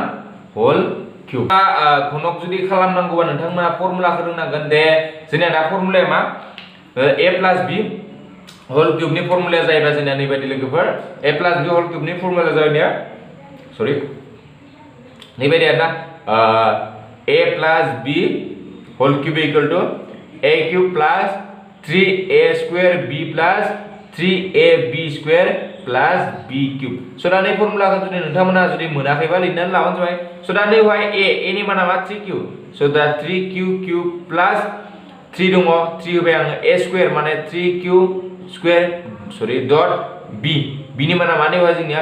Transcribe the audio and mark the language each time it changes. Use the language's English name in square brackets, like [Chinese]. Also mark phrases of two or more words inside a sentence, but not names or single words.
[English] whole cube [Bodo] घनक जुदि खालामनांगौबा नोंथांमोना फर्मुलाखौ रोंनांगोन दे जोंना दा फर्मुलाया मा a + b [English] whole cubeनि [Bodo] फर्मुलाया जाहैबाय जोंना नैबायदि लोगोफोर a + b [English] whole cubeनि [Bodo] फर्मुलाया जाहैबाय सरि नैबायदि आरोना a + b [English] whole cube [Bodo] = a³ + 3a² b + 3ab² + b³ स' दा नै फर्मुलाखौ जुदि नोंथांमोना जुदि मोनाखैबा लिरनानै लाबानो जाबाय स' दा नैहाय a नि माना मा 3q स' दा 3q³ + 3 दङ 3 होबाय आङो a² माने 3q² सरि डट b नि माना माने होबाय जोंनिया